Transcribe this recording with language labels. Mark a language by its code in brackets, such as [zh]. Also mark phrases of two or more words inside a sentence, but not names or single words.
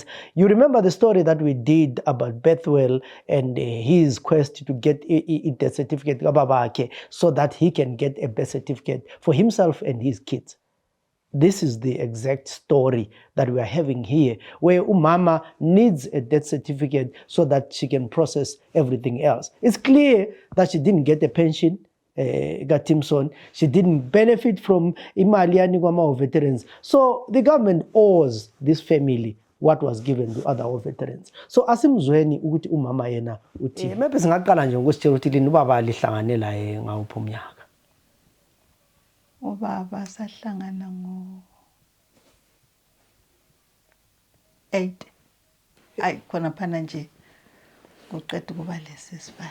[en] You remember the story that we did about Bethwell and his quest to get a death certificate so that he can get a birth certificate for himself and his kids. This is the exact story that we are having here, where Umama needs a death certificate so that she can process everything else. It's clear that she didn't get a pension. Timson, she didn't benefit from [nd] imali yanikwa [en] veterans. So the government owes this family what was given to other veterans. [nd] So asimzweni ukuthi umama yena uthi maybe singaqala nje ngokusitshela ukuthi lini ubaba lihlanganela ngawuphi umnyaka. Ubaba sahlangana ngo-8. Ayi khona phana nje kuqeda kuba lesisifaya.